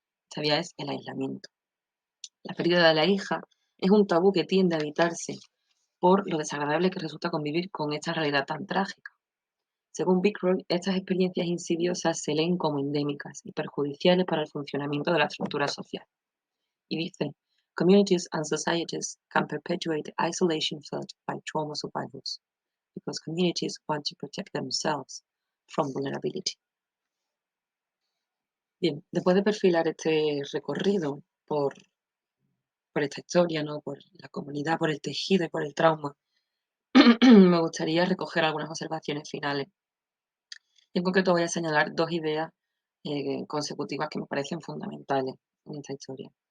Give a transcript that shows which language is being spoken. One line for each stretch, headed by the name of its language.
Spanish: Esta vía es el aislamiento. La pérdida de la hija es un tabú que tiende a evitarse por lo desagradable que resulta convivir con esta realidad tan trágica. Según Bicroy, estas experiencias insidiosas se leen como endémicas y perjudiciales para el funcionamiento de la estructura social. Y dice,
English: communities and societies can perpetuate the isolation felt by trauma survivors, because communities want to protect themselves from vulnerability.
Spanish: Bien, después de perfilar este recorrido por esta historia, ¿no? Por la comunidad, por el tejido y por el trauma, me gustaría recoger algunas observaciones finales. En concreto voy a señalar dos ideas consecutivas que me parecen fundamentales en esta historia.